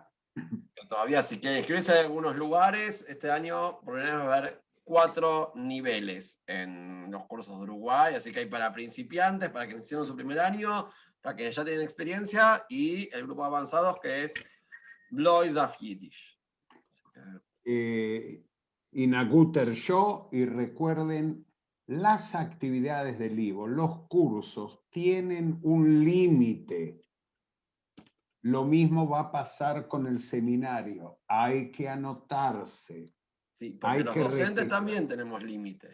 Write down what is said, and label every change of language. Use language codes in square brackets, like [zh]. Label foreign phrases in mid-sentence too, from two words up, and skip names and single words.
[es] Todavía si quieren inscribirse en algunos lugares, este año volveremos a ver 4 niveles en los cursos de Uruguay, así que hay para principiantes, para quienes hicieron su primer año, para quienes ya tienen experiencia, y el grupo de avanzados que es [yi] Blois auf Yiddish. In a guter show, [es] y recuerden, las actividades del Ivo, los cursos, tienen un límite. Lo mismo va a pasar con el seminario. Hay que anotarse. Sí, porque los docentes también tenemos límite.